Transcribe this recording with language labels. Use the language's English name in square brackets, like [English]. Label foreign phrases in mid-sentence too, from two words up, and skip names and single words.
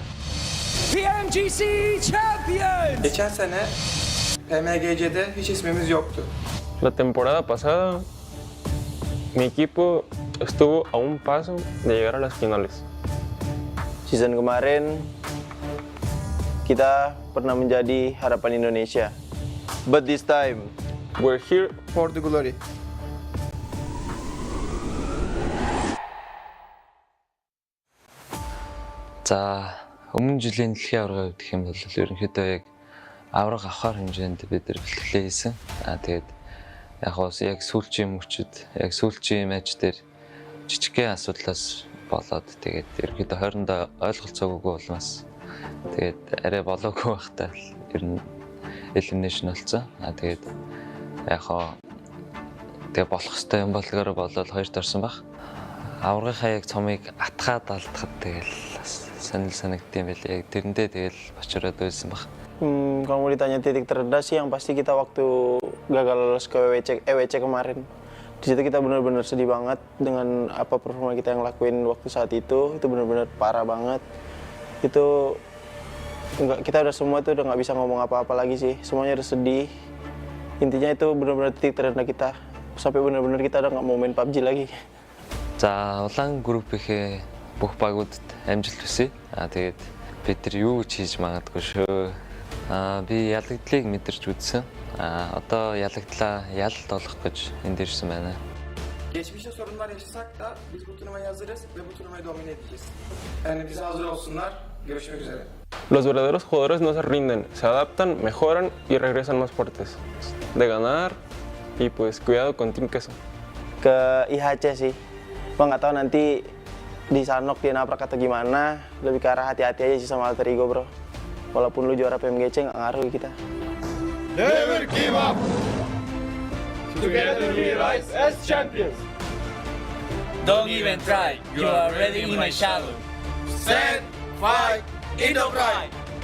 [English] PMGC Champions! [Turkish] geçen sene PMGC'de hiç ismimiz yoktu. [Spanish] La temporada pasada, mi equipo estuvo a un paso de llegar a las finales. [Indonesian] Season kemarin kita pernah menjadi harapan Indonesia. [English] But this time, We're here For the glory. [Mongolian] За өмнө жилийн дэлхийн аварга гэх юм бол ерөнхийдөө яг авраг авахар хэмжээнд бид нар бэлтгэлээ хийсэн. Тэгээд яг сүүлчийн мөчөд яг сүүлчийн матч дээр жижигхэн асуудлаас болоод тэгээд ерөнхийдөө хоорондоо ойлголцоогүй улмаас тэгээд арай болоогүй байхдаа ер нь elimination болсон. Тэгээд яг тэгээд болох хэвээр юм болгоор болоод хоёрт орсон баг. Аврагынхаа яг цомыг атгаад алдахад тэгэл санал санагдсан байлээ. Яг тэрэндээ тэгэл очроод байсан баг. [Indonesian] kalau mau ditanya titik terendah sih, yang pasti kita waktu gagal lolos ke EWC kemarin. Di situ kita benar-benar sedih banget dengan apa performa kita yang lakuin waktu saat itu benar-benar parah banget. Itu kita udah semua tuh udah nggak bisa ngomong apa-apa lagi sih, semuanya udah sedih. Intinya itu benar-benar titik terendah kita, sampai benar-benar kita udah nggak mau main PUBG lagi. [Mongolian] За улаан группийнхээ бүх багуудад амжилт хүсье. Тэгээд бид нар юу ч хийж магадгүй шүү. Би ялагдлыг мэдэрч үзсэн. Одоо ялагдлаа ялалт олох гэж энд ирсэн байна. [Turkish] Geçmişte sorunlar yaşasak da biz bu turnuvaya hazırız ve bu turnuvayı domine edeceğiz. Yani bize hazır olsunlar. Görüşmek üzere. [Spanish] Los verdaderos jugadores no se rinden, se adaptan, mejoran y regresan más fuertes. De ganar y pues cuidado con Team Queso. [Indonesian] Ke IHC sih, gua nggak tahu nanti di Sanok dia nabrak atau gimana. Lebih ke arah hati-hati aja sih sama [English] alter ego [Indonesian] bro. Walaupun lu juara PMGC nggak ngaruh di kita. [English] Never give up! Together we rise as champions! Don't even try, you are already in my shadow. Stand, fight, in the pride!